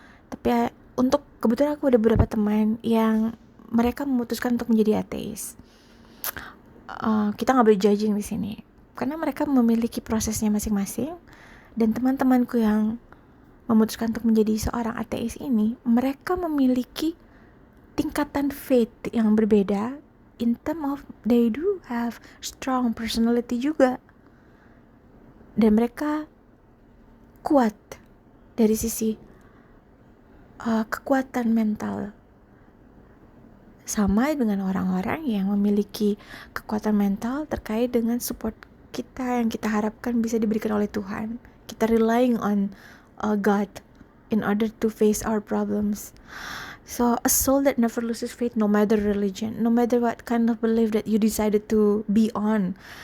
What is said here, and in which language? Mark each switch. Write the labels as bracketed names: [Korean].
[Indonesian] Tapi untuk kebetulan aku ada beberapa teman yang mereka memutuskan untuk menjadi ateis. Kita nggak boleh judging di sini, karena mereka memiliki prosesnya masing-masing. Dan teman-temanku yang memutuskan untuk menjadi seorang ateis ini, mereka memiliki tingkatan faith yang berbeda. [English] In terms of they do have strong personality [Indonesian] juga. Dan mereka kuat dari sisi kekuatan mental. Sama dengan orang-orang yang memiliki kekuatan mental terkait dengan support kita yang kita harapkan bisa diberikan oleh Tuhan. Kita [English] relying on God in order to face our problems. So a soul that never loses faith, no matter religion, no matter what kind of belief that you decided to be on.